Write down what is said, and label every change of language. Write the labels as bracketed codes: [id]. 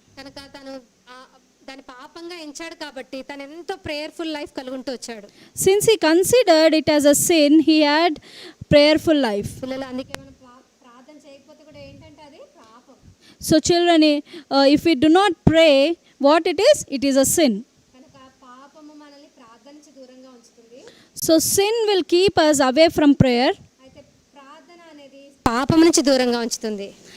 [te] కనుక తను దాని పాపంగా ఎంచాడు కాబట్టి తను ఎంతో [en] prayerful life [te] కలుగుంటూ వచ్చాడు. [en] Since he considered it as a sin, he had prayerful life. [te] పిల్లలు అందుకే మనం ప్రార్థన చేయకపోతే కూడా ఏంటంటే అది పాపం. [en] So children, if we do not pray, what it is a sin. [te] కనుక పాపము మనల్ని ప్రార్థన నుంచి దూరంగా ఉంచుతుంది. [en] So sin will keep us away from prayer, [te] అయితే ప్రార్థన అనేది పాపం నుంచి దూరంగా ఉంచుతుంది.